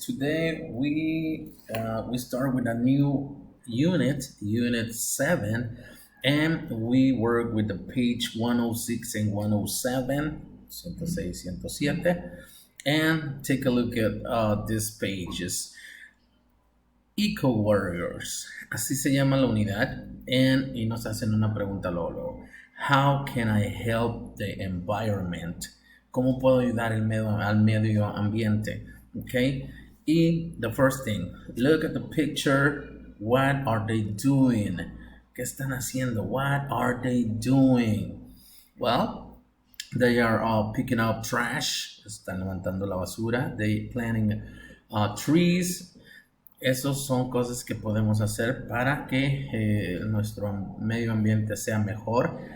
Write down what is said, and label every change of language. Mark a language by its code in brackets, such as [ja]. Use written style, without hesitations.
[en] Today we start with a new Unit 7, and we work with the page 106 and 107, 106, 107, and take a look at these pages. [es] Eco Warriors, así se llama la unidad, y nos hacen una pregunta luego. [en] How can I help the environment? [es] ¿Cómo puedo ayudar al medio ambiente? Okay. [en] Y the first thing, look at the picture. What are they doing? [es] ¿Qué están haciendo? [en] What are they doing? Well, they are picking up trash. [es] Están levantando la basura. [en] They planting trees. [es] Esos son cosas que podemos hacer para que nuestro medio ambiente sea mejor.